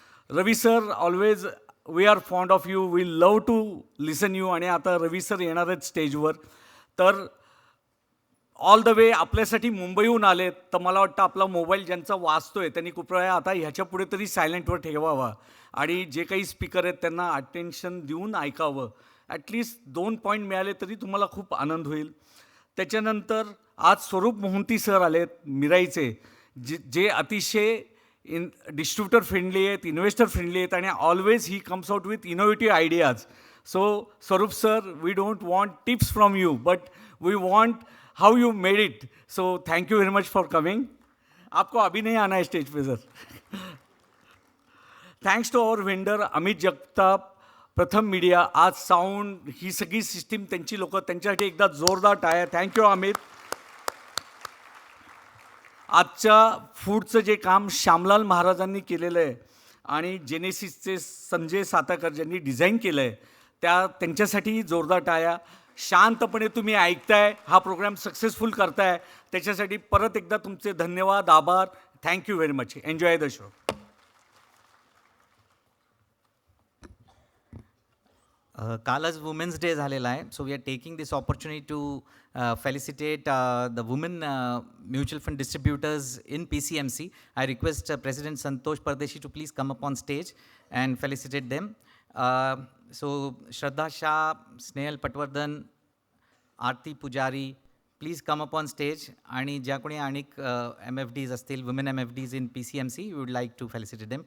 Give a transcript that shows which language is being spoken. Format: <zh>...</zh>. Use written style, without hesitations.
<en>Ravi sir, always we are fond of you. We love to listen you.</en> <mr>आणि आता रवी sir येणार आहेत स्टेजवर. तर</mr> <en>all the way</en> <mr>आपल्यासाठी मुंबईहून आलेत. तर मला वाटतं आपला मोबाईल ज्यांचा वाजतोय त्यांनी कृपया आता ह्याच्या पुढे तरी सायलेंटवर ठेवावा आणि जे काही स्पीकर आहेत त्यांना अटेन्शन देऊन ऐकावं. ॲटलिस्ट 2 पॉईंट मिळाले तरी तुम्हाला खूप आनंद होईल. त्याच्यानंतर आज स्वरूप मोहंती सर आलेत मिराईचे, जे अतिशय डिस्ट्रीब्युटर फ्रेंडली आहेत, इन्व्हेस्टर फ्रेंडली आहेत आणि</mr> <en>Always he comes out with innovative ideas. So Swaroop sir, we don't want tips from you, but we want how you made it. So thank you very much for coming.</en> <hi>आपको अभी नहीं आना है stage पे sir.</hi> <en>Thanks to our vendor Amit Jagtap, Pratham media.</en> <mr>आज sound ही सगळी system त्यांची लोक, त्यांच्यासाठी एकदा जोरदार टाळ्या. थँक्यू अमित. आजच्या फूडचं जे काम श्यामलाल महाराजांनी केलेलं आहे आणि जेनेसिसचे संजय साताकर ज्यांनी डिझाईन केलं आहे, त्यांच्यासाठी जोरदार टाळ्या. शांतपणे तुम्ही ऐकताय, हा प्रोग्राम सक्सेसफुल करताय, त्याच्यासाठी परत एकदा तुमचे धन्यवाद, आभार.</mr> <en>Thank you very much. Enjoy the show.</en> <mr>कालच वुमेन्स डे झालेला आहे,</mr> <en>So we are taking this opportunity to felicitate the women mutual fund distributors in PCMC. I request President Santosh Pardeshi to please come up on stage and felicitate them. So Shraddha Shah, Snehal Patwardhan, Aarti Pujari, please come up on stage.</en> <mr>आणि ज्या कोणी अनेक MFDs असतील,</mr> <en>Women MFDs in PCMC, we would like to felicitate them.</en>